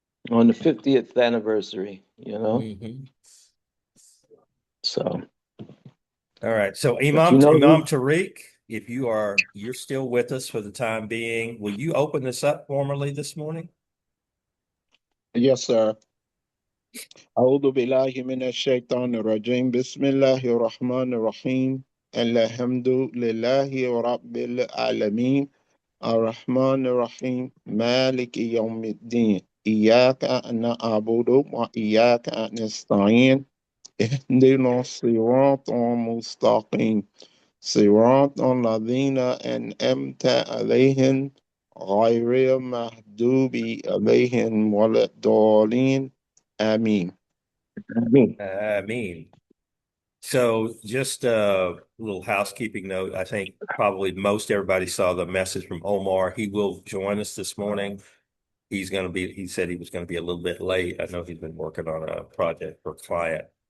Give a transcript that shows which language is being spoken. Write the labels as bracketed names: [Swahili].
[English] On the 50th anniversary, you know. hmm So, All right. So but Imam we, Tariq, if you're still with us for the time being, will you open this up formally this morning? Yes, sir. [Arabic] أعوذ بالله من الشيطان الرجيم بسم الله الرحمن الرحيم الحمد لله رب العالمين الرحمن الرحيم مالك يوم الدين إياك نعبد وإياك نستعين اهدنا الصراط المستقيم صراط الذين أنعمت عليهم غير المغضوب عليهم ولا الضالين آمين. [English] I mean, so just a little housekeeping note. I think probably most everybody saw the message from Omar. He will join us this morning. He said he was going to be a little bit late. I know he's been working on a project for a client.